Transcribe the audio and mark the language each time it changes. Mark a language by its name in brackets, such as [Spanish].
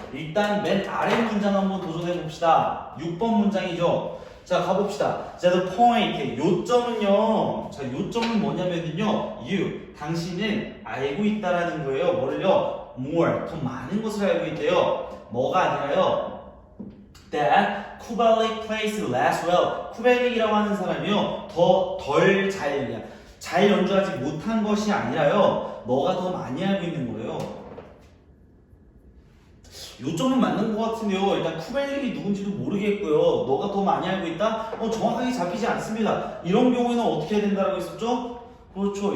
[Korean] 일단 맨 아래 문장 한번 도전해 봅시다. 6번 문장이죠. 자, 가봅시다. 자, the point. 요점은요. 자, 요점은 뭐냐면요. you. 당신은 알고 있다라는 거예요. 뭐를요? more. 더 많은 것을 알고 있대요. 뭐가 아니라요. [English] that Kubelik plays less well. [Korean] 쿠벨릭이라고 하는 사람이요. 덜 잘 연주하지 못한 것이 아니라요. 너가 더 많이 알고 있는 거예요. 요점은 맞는 것 같은데요. 일단 쿠벨릭이 누군지도 모르겠고요. 너가 더 많이 알고 있다? 정확하게 잡히지 않습니다. 이런 경우에는 어떻게 해야 된다고 했었죠? 그렇죠.